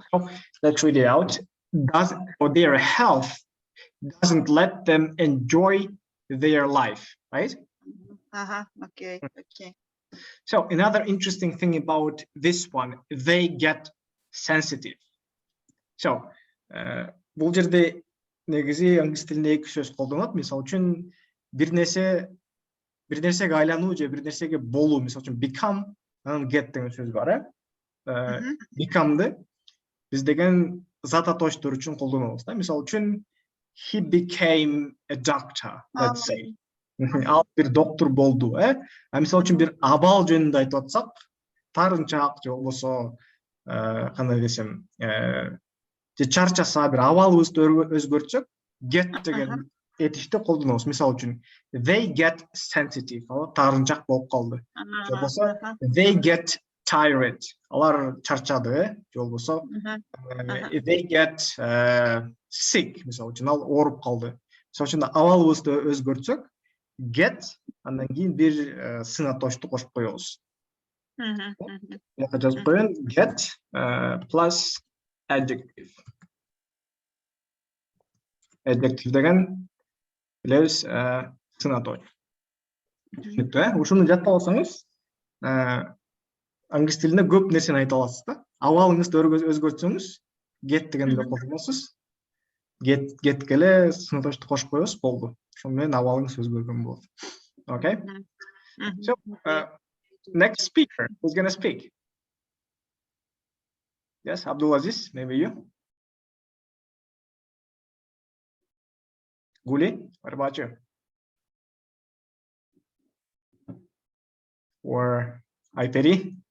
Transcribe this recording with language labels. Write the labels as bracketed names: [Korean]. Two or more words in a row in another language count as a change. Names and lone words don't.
[English] So let's read it out. Their health doesn't let them enjoy their life, right? Okay. So another interesting thing about this one, they get sensitive. [Kyrgyz] So бул жерде негизи англис тилинде эки сөз колдонулат. Мисалы үчүн бир нерсеге айлануу же бир нерсеге болуу, мисалы үчүн become, анан get деген сөз бар, become'ды биз деген зат атоочтор үчүн колдонобуз да. Мисалы үчүн [English] he became a doctor, let's say. [Kyrgyz] Ал бир доктор болду, А мисалы үчүн бир абал жөнүндө айтып атсак, тарынчак же болбосо кандай десем, же чарчаса, бир абалыбызды өзгөртсөк, get деген этишти колдонобуз. Мисалы үчүн [English] they get sensitive, [Kyrgyz] алар тарынчак болуп калды. Же болбосо [English] they get tired, [Kyrgyz] алар чарчады, же болбосо [English] they get sick, [Kyrgyz] мисалы үчүн ал ооруп калды. Мисалы үчүн абалыбызды өзгөртсөк, get андан кийин бир сын атоочту кошуп коебуз. Буга жазып коеюн, [English] get plus adjective. [Kyrgyz] Adjective деген билебиз сын атооч. Түшүнүктүү, ушуну жаттап алсаңыз, англис тилинде көп нерсени айта аласыз да. Абалыңызды өзгөртсөңүз, get дегенди колдоносуз. Get келе сын атоочту кошуп коебуз, болду. Ошол менен абалыңыз өзгөргөн болот. [English] Okay? So, next speaker, who's going to speak? Yes, Abdulaziz, maybe you. Guli, what about you? Or Aiperi?